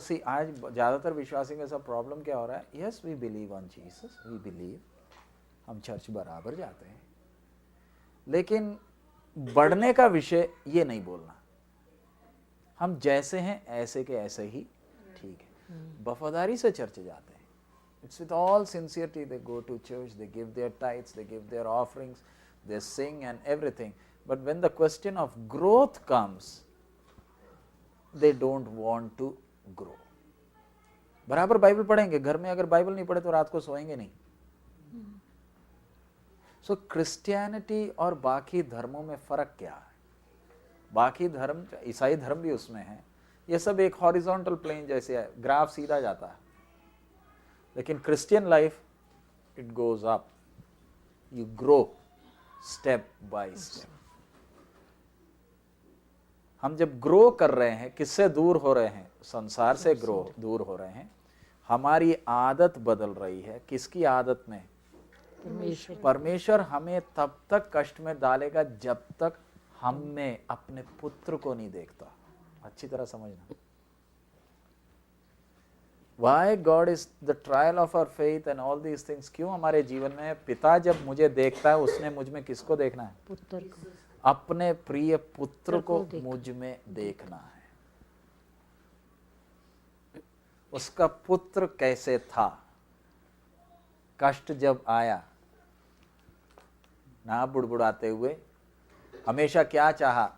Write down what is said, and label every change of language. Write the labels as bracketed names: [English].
[Hindi] सी आज ज्यादातर विश्वासी के साथ प्रॉब्लम क्या हो रहा है? [English] yes, we believe on Jesus, we believe, [Hindi] हम चर्च बराबर जाते हैं, लेकिन बढ़ने का विषय ये नहीं बोलना। हम जैसे हैं ऐसे के ऐसे ही ठीक है। वफादारी से चर्च जाते हैं, [English] it's with all sincerity they go to church, they give their tithes, they give their offerings, they sing and everything, but when the question of growth comes, they don't want to grow. [Hindi] बराबर Bible पढ़ेंगे, घर में अगर Bible नहीं पढ़े तो रात को सोएंगे नहीं। सो क्रिश्चियनिटी और बाकी धर्मों में फर्क क्या है? बाकी धर्म, ईसाई धर्म भी उसमें है, ये सब एक हॉरिजॉन्टल प्लेन जैसे है, ग्राफ सीधा जाता है। [English] लेकिन Christian life, it goes up, you grow step by step. [Hindi] हम जब ग्रो कर रहे हैं, किससे दूर हो रहे हैं? संसार से दूर हो रहे हैं। हमारी आदत बदल रही है। किसकी आदत में? परमेश्वर हमें तब तक कष्ट में डालेगा जब तक हम में अपने पुत्र को नहीं देखता। अच्छी तरह समझना, [English] Why God is the trial of our faith and all these things? [Hindi] क्यों हमारे जीवन में? पिता जब मुझे देखता है उसने मुझ में किसको देखना है? पुत्र को, अपने प्रिय पुत्र को मुझ में देखना है। उसका पुत्र कैसे था? कष्ट जब आया ना बुड़बुड़ाते हुए, हमेशा क्या चाहा?